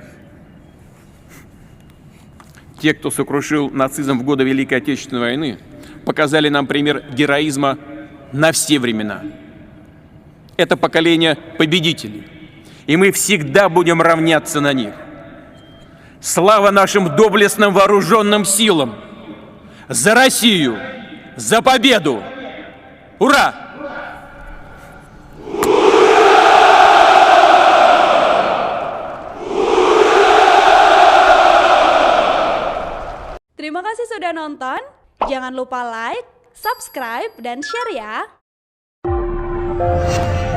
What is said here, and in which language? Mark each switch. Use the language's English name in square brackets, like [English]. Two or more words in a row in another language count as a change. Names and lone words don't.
[Russian] Те, кто сокрушил нацизм в годы Великой Отечественной войны, показали нам пример героизма на все времена. Это поколение победителей, и мы всегда будем равняться на них. Слава нашим доблестным вооруженным силам! За Россию! За победу! Ура! [Indonesian] Terima kasih sudah nonton. Jangan lupa like, subscribe, dan share ya.